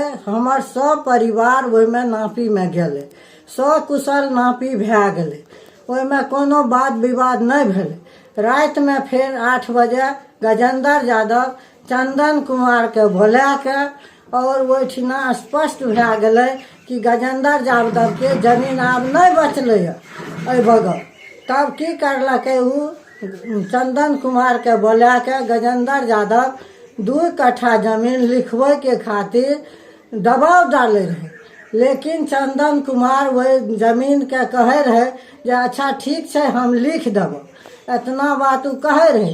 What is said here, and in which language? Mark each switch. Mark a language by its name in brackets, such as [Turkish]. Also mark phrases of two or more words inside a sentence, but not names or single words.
[Maithili] हमर सब परिवार ओहिमे नापी में गेलै, सकुशल नापी भए गेलै, ओहिमे कोनो वाद विवाद नहीं भेलै। रात में फिर 8 बजे गजेंद्र यादव चंदन कुमार के बोला के और ओहिठिना स्पष्ट भए गेलै कि गजेंद्र यादव के जमीन आब नहीं बचलै एहि बगल। तब की करलकै उ चंदन कुमार के बोला के गजेंद्र यादव 2 कट्ठा जमीन लिखबै के खातिर दबाव डाले रहे। लेकिन चंदन कुमार वही जमीन के कहे रहे जे अच्छा ठीक है हम लिख देबो, इतना बात उ कहे रहे।